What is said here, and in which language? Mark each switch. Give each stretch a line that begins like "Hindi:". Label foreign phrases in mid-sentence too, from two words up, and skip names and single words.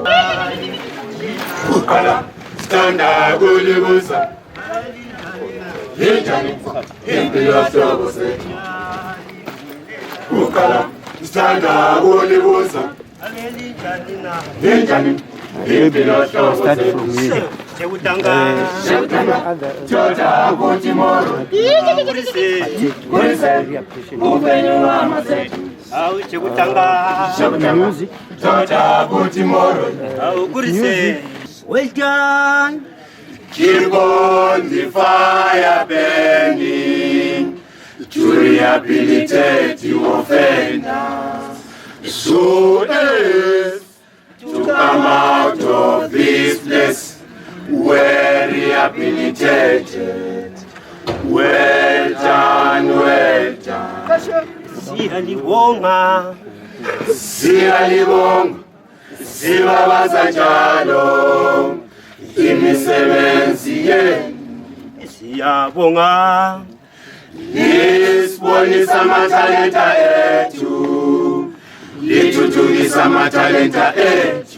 North Ndebele: Uqala sithanda kulibuza injani impilo hlobo sethu. Uqala sithanda kulibuza injani impilo hlobo sethu.
Shona: sekutanga Tota kuti moro kurise upenyu wamazethu. au sekutanga Tota kuti moro. au kurise.
English: Well done. Keep on the fire burning to rehabilitate the offenders, so as to come out of this place well rehabilitated. Well done, well done.
North Ndebele: Siyalibonga, Siyalibonga, sibabaza njalo imisebenzi yenu. siyabonga, Lisibonisa amathalenta ethu, lithuthukisa amathalenta ethu.